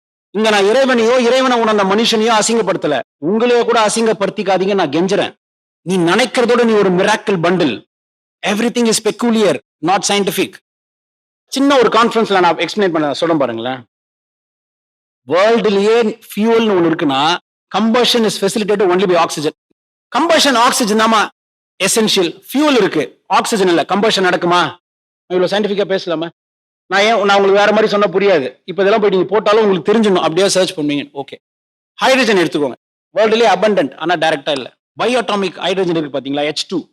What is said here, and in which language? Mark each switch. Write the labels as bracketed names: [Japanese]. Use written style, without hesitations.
[Tamil] இங்க நான் இறைவனையோ இறைவனை உணர்ந்த மனுஷனையோ அசிங்கப்படுத்தல. உங்களையோ கூட அசிங்கப்படுத்திக்காதீங்க, நான் கெஞ்சுறேன். நீ நினைக்கிறதோட நீ ஒரு miracle bundle. [English] Everything is peculiar, not scientific. [Tamil] சின்ன ஒரு கான்ஃபரன்ஸ்ல நான் எக்ஸ்பிளைன் பண்ண சொல்ல பாருங்களேன். வேர்ல்டுலயே ஃபியூல்னு ஒண்ணு இருக்குன்னா [English] combustion is facilitated only by oxygen. [Tamil] combustion oxygen Dhama essential. fuel இருக்கு, oxygen இல்ல. combustion நடக்குமா? இவ்வளவு சயின்டிபிக்கா பேசலாமா? நான் உங்களுக்கு வேற மாதிரி சொன்னா புரியாது. இப்ப இதெல்லாம் போய் நீங்க போட்டாலும் உங்களுக்கு தெரிஞ்சிடணும். அப்படியே சர்ச் பண்ணுவீங்க. ஓகே, ஹைட்ரஜன் எடுத்துக்கோங்க. வேர்ல்டுலயே abundant, ஆனா டைரக்டா இல்ல. பயோட்டாமிக் ஹைட்ரஜன் இருக்கு பாத்தீங்களா, H2.